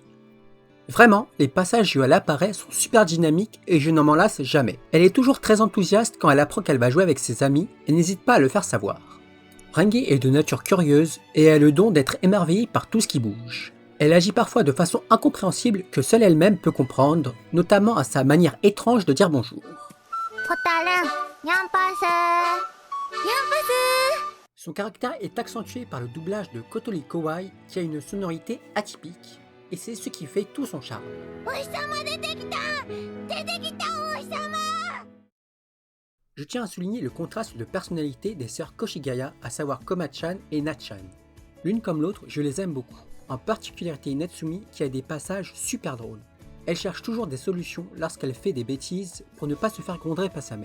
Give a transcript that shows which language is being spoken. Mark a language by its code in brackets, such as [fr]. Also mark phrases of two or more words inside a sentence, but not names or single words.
[fr] Vraiment, les passages où elle apparaît sont super dynamiques et je n'en m'en lasse jamais. Elle est toujours très enthousiaste quand elle apprend qu'elle va jouer avec ses amis et n'hésite pas à le faire savoir. Renge est de nature curieuse et a le don d'être émerveillée par tout ce qui bouge. Elle agit parfois de façon incompréhensible que seule elle-même peut comprendre, notamment à sa manière étrange de dire bonjour. [ja] ホタルンニャンパスニャンパ [fr] Son caractère est accentué par le doublage de Kotoli Kowai qui a une sonorité atypique, et c'est ce qui fait tout son charme. [ja] スお日様出てきた出てきたお日様。 [fr] Je tiens à souligner le contraste de personnalité des sœurs Koshigaya, à savoir Koma-chan et Na-chan. L'une comme l'autre, je les aime beaucoup, en particularité Natsumi qui a des passages super drôles. Elle cherche toujours des solutions lorsqu'elle fait des bêtises pour ne pas se faire gronder par sa mère.